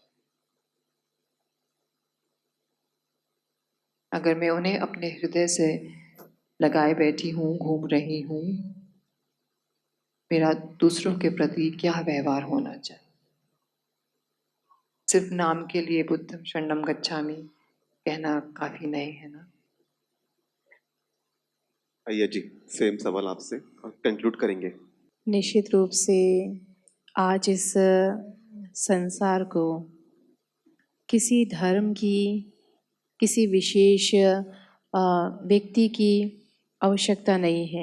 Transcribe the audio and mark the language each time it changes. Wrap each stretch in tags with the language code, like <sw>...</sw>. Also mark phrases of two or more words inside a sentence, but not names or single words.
<hi>अगर मैं उन्हें अपने हृदय से लगाए बैठी हूँ, घूम रही हूँ, मेरा दूसरों के प्रति क्या व्यवहार होना चाहिए? सिर्फ नाम के लिए</hi> <pi>बुद्धम शरणम गच्छामि</pi> <hi>कहना काफी नहीं है ना? भैया जी, सेम सवाल आपसे और कंक्लूड करेंगे। निश्चित रूप से आज इस संसार को किसी धर्म की, किसी विशेष व्यक्ति की आवश्यकता नहीं है।</hi>